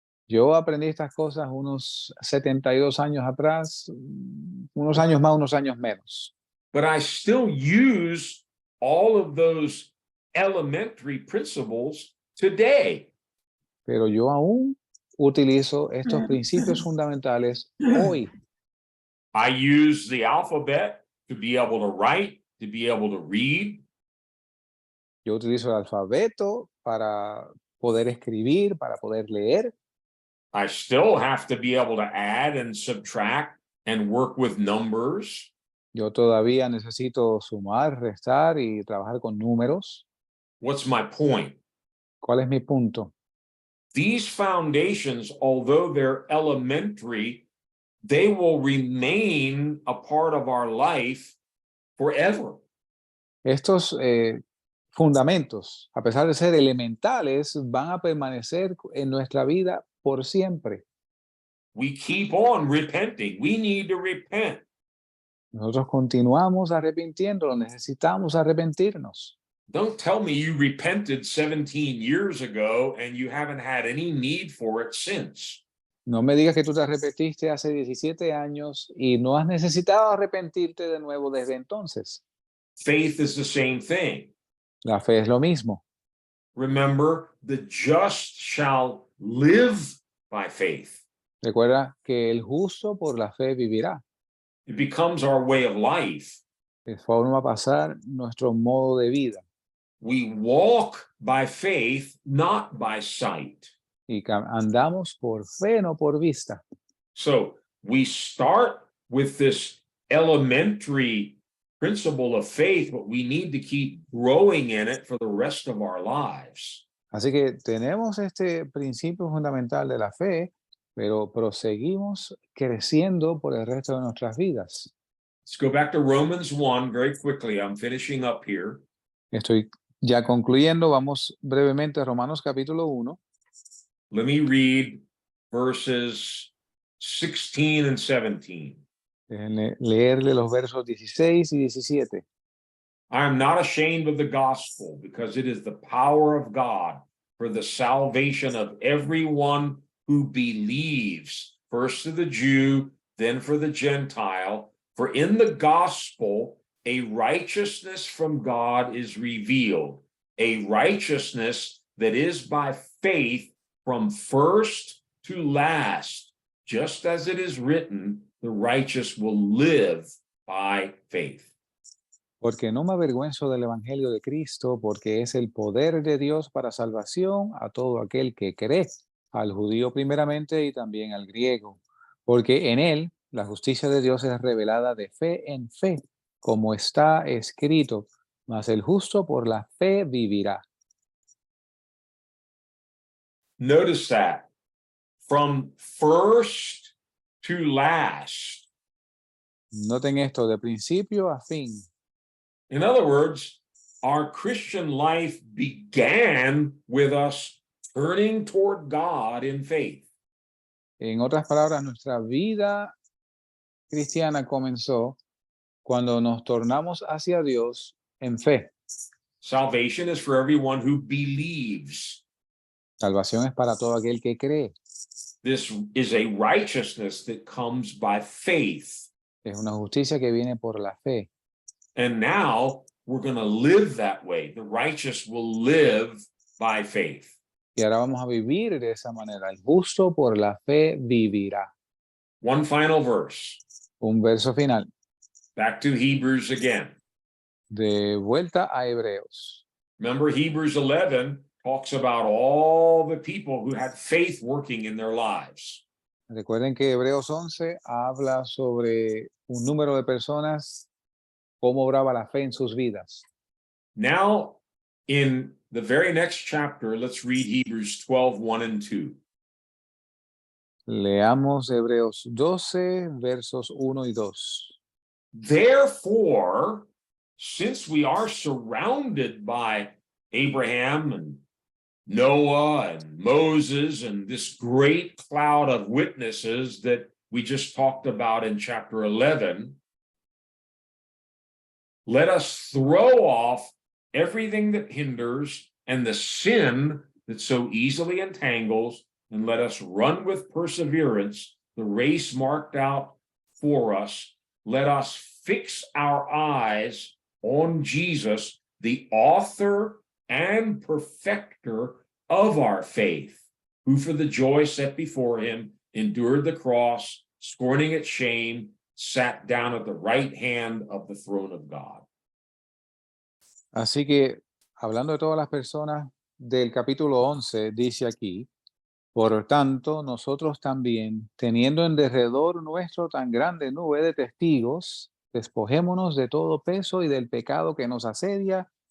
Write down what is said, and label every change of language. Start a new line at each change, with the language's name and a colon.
Spanish: Yo aprendí estas cosas unos 72 años atrás, unos años más, unos años menos.
English: But I still use all of those elementary principles today.
Spanish: Pero yo aún utilizo estos principios fundamentales hoy.
English: I use the alphabet to be able to write, to be able to read.
Spanish: Yo utilizo el alfabeto para poder escribir, para poder leer.
English: I still have to be able to add and subtract and work with numbers.
Spanish: Yo todavía necesito sumar, restar y trabajar con números.
English: What's my point?
Spanish: ¿Cuál es mi punto?
English: These foundations, although they're elementary, they will remain a part of our life forever.
Spanish: Estos fundamentos, a pesar de ser elementales, van a permanecer en nuestra vida por siempre.
English: We keep on repenting. We need to repent.
Spanish: Nosotros continuamos arrepintiendo, necesitamos arrepentirnos.
English: Don't tell me you repented 17 years ago and you haven't had any need for it since.
Spanish: No me digas que tú te arrepentiste hace 17 años y no has necesitado arrepentirte de nuevo desde entonces.
English: Faith is the same thing.
Spanish: La fe es lo mismo.
English: Remember, the just shall live by faith.
Spanish: Recuerda que el justo por la fe vivirá.
English: It becomes our way of life.
Spanish: De forma a pasar nuestro modo de vida.
English: We walk by faith, not by sight.
Spanish: Y andamos por fe, no por vista.
English: So we start with this elementary principle of faith, but we need to keep growing in it for the rest of our lives.
Spanish: Así que tenemos este principio fundamental de la fe, pero proseguimos creciendo por el resto de nuestras vidas.
English: Let's go back to Romans 1 very quickly. I'm finishing up here.
Spanish: Estoy ya concluyendo, vamos brevemente a Romanos capítulo 1.
English: Let me read verses 16 and 17.
Spanish: Déjenme leerle los versos 16 y 17.
English: I am not ashamed of the gospel, because it is the power of God for the salvation of everyone who believes, first to the Jew, then for the Gentile. For in the gospel, a righteousness from God is revealed, a righteousness that is by faith from first to last, just as it is written, the righteous will live by faith.
Spanish: Porque no me avergüenzo del evangelio de Cristo, porque es el poder de Dios para salvación a todo aquel que cree, al judío primeramente y también al griego. Porque en él la justicia de Dios es revelada de fe en fe, como está escrito, mas el justo por la fe vivirá.
English: Notice that from first to last.
Spanish: Noten esto, de principio a fin.
English: In other words, our Christian life began with us turning toward God in faith.
Spanish: En otras palabras, nuestra vida cristiana comenzó cuando nos tornamos hacia Dios en fe.
English: Salvation is for everyone who believes.
Spanish: Salvación es para todo aquel que cree.
English: This is a righteousness that comes by faith.
Spanish: Es una justicia que viene por la fe.
English: And now we're going to live that way. The righteous will live by faith.
Spanish: Y ahora vamos a vivir de esa manera. El justo por la fe vivirá.
English: One final verse.
Spanish: Un verso final.
English: Back to Hebrews again.
Spanish: De vuelta a Hebreos.
English: Remember, Hebrews 11 talks about all the people who had faith working in their lives.
Spanish: Recuerden que Hebreos 11 habla sobre un número de personas, cómo obraba la fe en sus vidas.
English: Now, in the very next chapter, let's read Hebrews 12, 1 and 2.
Spanish: Leamos Hebreos 12, versos 1 y 2.
English: Therefore, since we are surrounded by Abraham and Noah and Moses and this great cloud of witnesses that we just talked about in chapter 11, let us throw off everything that hinders and the sin that so easily entangles, and let us run with perseverance the race marked out for us. Let us fix our eyes on Jesus, the author and perfecter of our faith, who for the joy set before him endured the cross, scorning its shame, sat down at the right hand of the throne of God.
Spanish: Así que, hablando de todas las personas del capítulo 11, dice aquí, por tanto, nosotros también, teniendo en derredor nuestro tan grande nube de testigos, despojémonos de todo peso y del pecado que nos asedia